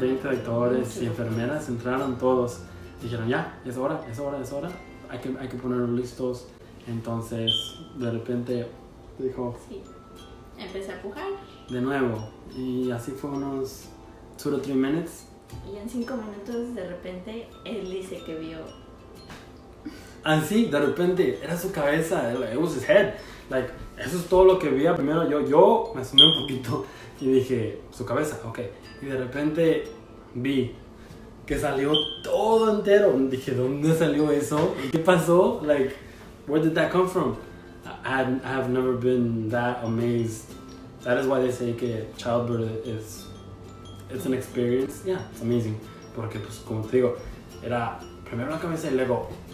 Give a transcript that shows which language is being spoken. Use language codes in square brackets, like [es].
[es] 20 doctores y enfermeras, entraron todos. Dijeron, ya, es hora, hay que ponerlos listos. Entonces, de repente, dijo, Sí, empecé a pujar. de nuevo. Y así fue unos [en] 2 to 3 minutes. [es] Y en 5 minutos, de repente, él dice que vio. Así, de repente, era su cabeza, [en] it was his head. [es] Like, eso es todo lo que veía. Primero yo me asomé un poquito y dije, su cabeza, ok. Y de repente vi que salió todo entero. Dije, ¿dónde salió eso? ¿Y qué pasó? [en] Like, where did that come from? I have never been that amazed. That is why they say que childbirth it's an experience. Yeah, it's amazing. [es] Porque, pues, como te digo, era primero la cabeza y luego